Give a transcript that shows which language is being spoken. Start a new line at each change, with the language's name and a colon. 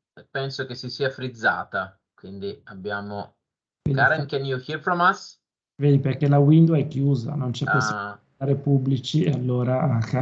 Italian: Penso che si sia frizzata, quindi abbiamo...
English: Karen, can you hear from us?
Italian: Vedi, perché la window è chiusa, non c'è possibilità di fare pubblici, allora...